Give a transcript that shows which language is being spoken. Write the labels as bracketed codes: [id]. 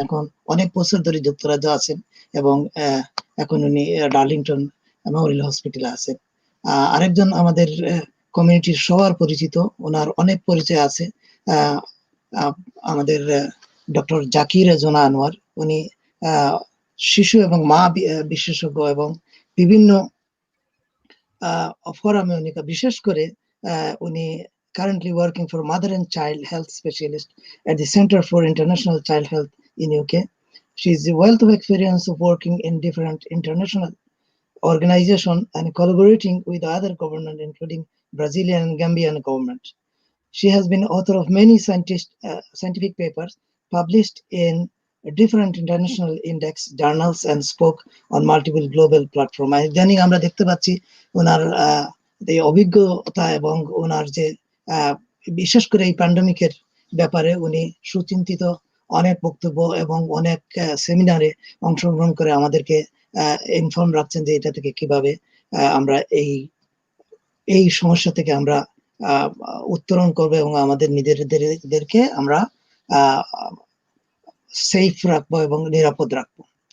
[bn] এখন অনেক বছর ধরে যুক্তরাজ্য আছেন এবং এখন উনি ডার্লিংটন মেমোরিয়াল হসপিটালে আছেন। আরেকজন আমাদের কমিউনিটির সবার পরিচিত, ওনার অনেক পরিচয় আছে, আমাদের ডক্টর জাকি রেজওয়ানা আনোয়ার। উনি শিশু এবং মা বিশেষজ্ঞ এবং বিভিন্ন ফোরামে উনি, বিশেষ করে উনি [en] currently working for mother and child health specialist at the Center for International Child Health in UK. She is a wealth of experience of working in different international organizations and collaborating with other governments, including Brazilian and Gambian government. She has been author of many scientific papers published in different international index journals and spoke on multiple global platforms. [bn] ইদানিং আমরা দেখতে পাচ্ছি ওনার এই অভিজ্ঞতা এবং ওনার যে বিশেষ করে এই প্যান্ডেমিকের ব্যাপারে উনি সুচিন্তিত অনেক বক্তব্য এবং অনেক সেমিনারে অংশগ্রহণ করে আমাদেরকে ইনফর্ম রাখছেন যে এটা থেকে কিভাবে আমরা এই সমস্যা থেকে আমরা উত্তরণ করবো এবং আমাদের নিজেদেরকে আমরা সেফ রাখবো এবং নিরাপদ রাখবো।